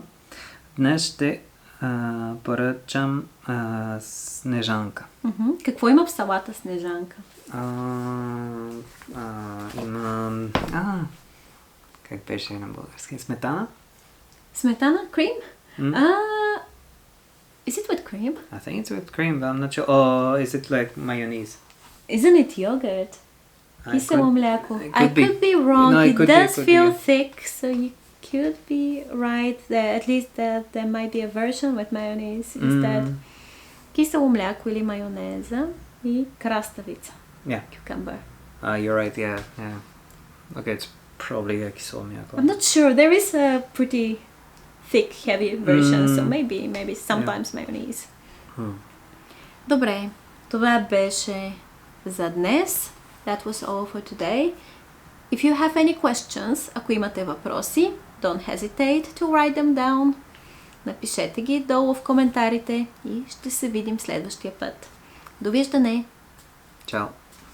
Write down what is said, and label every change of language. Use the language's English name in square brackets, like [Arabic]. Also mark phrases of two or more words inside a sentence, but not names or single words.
[Bulgarian] Днес ще поръчам снежанка. Какво има в салата снежанка? Имам... как беше на български? Сметана? Сметана? [English] Cream? Is it with cream? I think it's with cream, but I'm not sure. Or is it like mayonnaise? Isn't it yogurt? [Bulgarian] Кисело мляко. [English] I could be wrong. No, it does could feel be. thick, so you could be right there. At least there might be a version with mayonnaise instead. [Bulgarian] Кисело мляко или майонеза и краставица. [English] Yeah. Cucumber. You're right, yeah. Okay, it's probably a [Bulgarian] кисело мляко. [English] I'm not sure. There is a pretty thick, heavy version, so maybe sometimes mayonnaise. [Bulgarian] Добре, това беше за днес. [English] That was all for today. If you have any questions, [Bulgarian] ако имате въпроси, [English] don't hesitate to write them down. [Bulgarian] Напишете ги долу в коментарите и ще се видим следващия път. Довиждане! [Italian] Ciao!